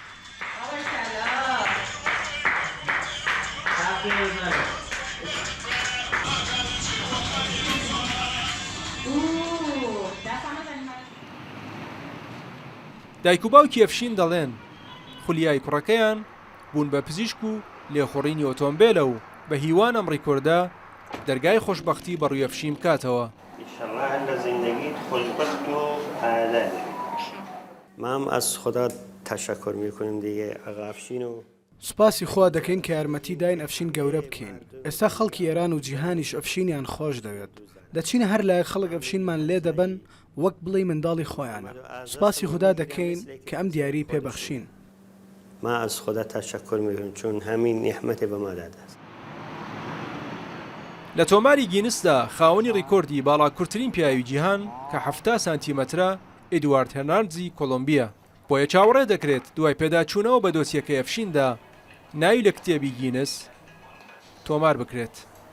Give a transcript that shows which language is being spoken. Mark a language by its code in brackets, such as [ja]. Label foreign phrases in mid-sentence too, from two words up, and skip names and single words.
[ckb] دایک و باوکی ئەفشین دەڵێن خولیای کوڕەکەیان بوون بە پزیشک و لێخوڕینی ئۆتۆمبیلە و بە هیوان ئەم ڕیکۆردە دەرگای خۆشبەختی بەڕووی ئەفشین بکاتەوە. [fa] مام از خدا تشکر میکنیم دیگه آقا افشین و [ckb] سوپاسی خوا دەکەین کە یارمەتی داین ئەفشین گەورە بکەین. ئێستا خەڵکی ئێران و جیهانیش ئەفشینیان خۆش دەوێت. دەچینە هەر لایەک خەڵک ئەفشینمان لێ دەبن وەک بڵێ منداڵی خۆیانە. سوپاسی خدا دەکەین کە ئەم دیاری پێبەخشین. [fa] ما از خدا تشکر میکنیم چون همین نعمت به ما داده است. [ckb] لە تۆماری گینسدا خاوەنی ڕیکۆردی باڵاکوورترین پیاوی جیهان کە 7 سانتیمەترە ئێدوارد هێرناندزی کۆلۆمبیە. بۆیە چاوەڕێ دەکرێت دوای پێداچوونەوە بە دۆسیەکەی ئەفشیندا ناوی لە کتێبی گینس تۆمار بکرێت.